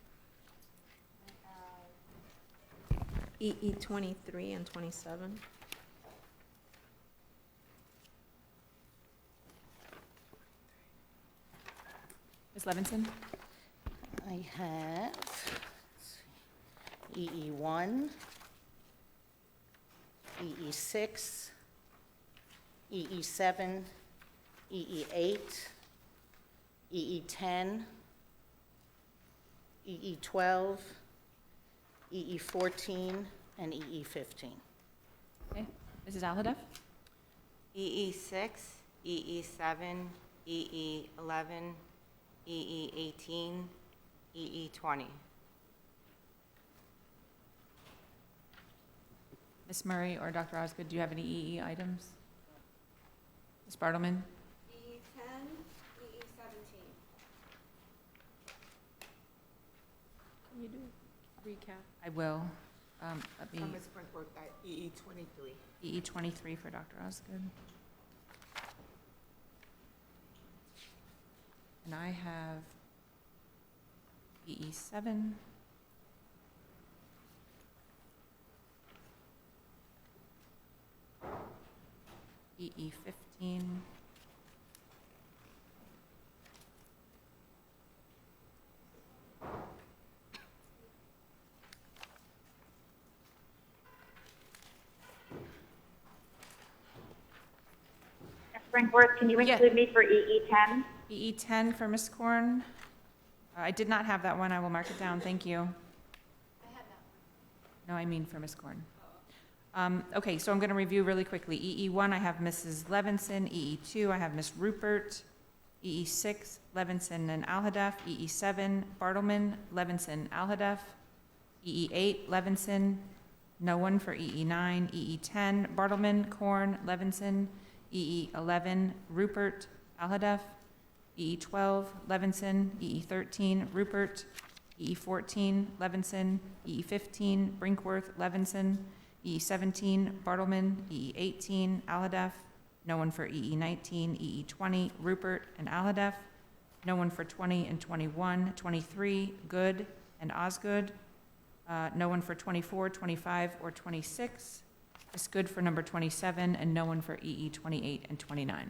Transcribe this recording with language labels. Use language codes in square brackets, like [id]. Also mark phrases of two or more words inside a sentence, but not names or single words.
[en] EE 23 and 27. Ms. Levinson? I have EE1, EE6, EE7, EE8, EE10, EE12, EE14, and EE15. Okay, Mrs. Aladev? EE6, EE7, EE11, EE18, EE20. Ms. Murray or Dr. Osgood, do you have any EE items? Ms. Bartleman? EE10, EE17. Can you do recap? I will. Let me, Ms. Brinkworth, EE 23. EE 23 for Dr. Osgood. And I have EE 7. EE 15. Ms. Brinkworth, can you Yeah. include me for EE10? EE 10 for Ms. Corn. I did not have that one. I will mark it down. Thank you. I had that one. No, I mean for Ms. Corn. Okay, so I'm going to review really quickly. EE1, I have Mrs. Levinson. EE2, I have Ms. Rupert. EE6, Levinson and Alhadeff. EE7, Bartleman, Levinson, Alhadeff. EE8, Levinson. No one for EE9. EE10, Bartleman, Corn, Levinson. EE11, Rupert, Alhadeff. EE12, Levinson. EE13, Rupert. EE14, Levinson. EE15, Brinkworth, Levinson. EE17, Bartleman. EE18, Alhadeff. No one for EE19, EE20, Rupert and Alhadeff. No one for 20 and 21, 23, Good and Osgood. No one for 24, 25, or 26. It's good for number 27, and no one for EE 28 and 29.